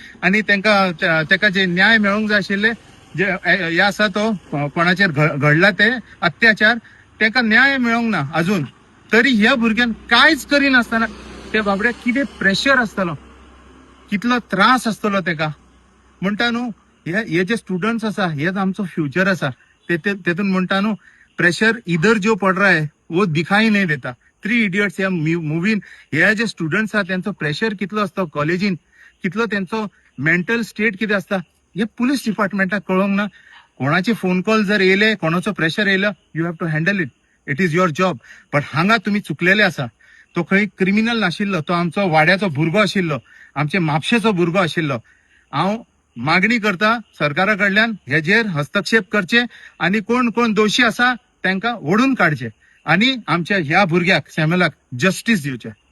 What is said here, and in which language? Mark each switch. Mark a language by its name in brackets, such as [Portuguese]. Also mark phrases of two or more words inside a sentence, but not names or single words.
[Konkani] आणि ताका जे न्याय मेळोंक जाय आशिल्ले, जे हे आसा तो कोणाचेर घडला ते अत्याचार, ताका न्याय मेळोंक ना अजून. तरी ह्या भुरग्यान कांयच करिनासतना त्या बाबड्याक कितें प्रेशर आसतलो, कितलो त्रास आसतलो ताका. म्हणटा न्हू, हे जे स्टुडंट्स आसा हेच आमचो फ्युचर आसा. तेतून म्हणटा न्हू, [Hindi] प्रेशर इधर जो पड रहा है वो दिखाई नहीं देता. [Konkani] 3 इडियट्स ह्या मुवीन हे जे स्टुडंट्स आहा त्यांचो प्रेशर कितलो असतो कॉलेजीन, कितलो त्यांचो [English] mental state [Konkani] कितें असता हे पुलीस डिपार्टमेंटाक कळोंक ना. कोणाचे फोन कॉल जर येयले, कोणाचो प्रेशर येयलो, [English] you have to handle it. it is your job. [Konkani] बट हांगा तुम्ही चुकलेले आसा. तो खंय क्रिमिनल नाशिल्लो, तो आमचो वाड्याचो भुरगो आशिल्लो, आमचे म्हापशेचो भुरगो आशिल्लो. हांव मागणी करता सरकारा कडल्यान हेजेर हस्तक्षेप करचे आणि कोण कोण दोशी आसा तांकां ओडून काडचे आणि आमच्या ह्या भुरग्याक सॅम्युलाक जस्टीस दिवचे.